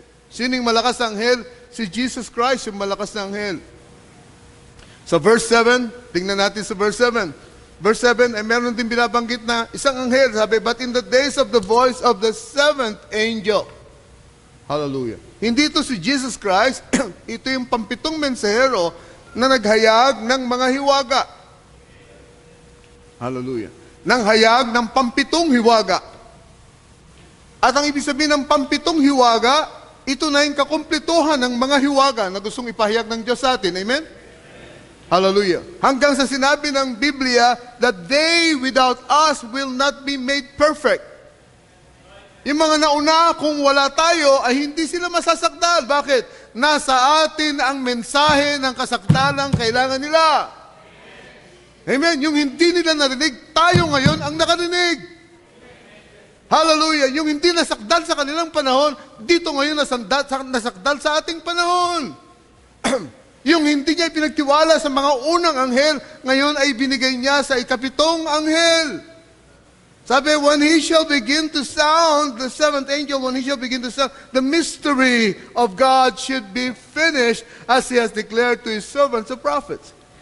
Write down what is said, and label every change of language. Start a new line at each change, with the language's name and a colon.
Filipino: Sining malakas na anghel? Si Jesus Christ, yung malakas na anghel. Sa verse 7, tingnan natin sa verse 7. Verse 7, ay meron din binabanggit na isang anghel.
English: Sabi, but in the days of the voice of the seventh angel.
Filipino: Hallelujah. Hindi ito si Jesus Christ. Ito yung pampitong mensahero na naghayag ng mga hiwaga. Hallelujah. Nang hayag ng pampitong hiwaga. At ang ibig sabihin ng pampitong hiwaga, ito na yung kakumpletuhan ng mga hiwaga na gustong ipahayag ng Diyos sa atin. Amen? Hallelujah. Hanggang sa sinabi ng Biblia
English: that they without us will not be made perfect.
Filipino: Yung mga nauna, kung wala tayo, ay hindi sila masasakdal. Bakit? Nasa atin ang mensahe ng kasakdalang kailangan nila. Amen. Yung hindi nila narinig, tayo ngayon ang nakarinig. Hallelujah. Yung hindi nasakdal sa kanilang panahon, dito ngayon nasakdal sa ating panahon. Yung hindi niya pinagtiwala sa mga unang anghel, ngayon ay binigay niya sa ikapitong anghel.
English: Sabi, when he shall begin to sound, the seventh angel, when he shall begin to sound, the mystery of God should be finished as he has declared to his servants, the prophets.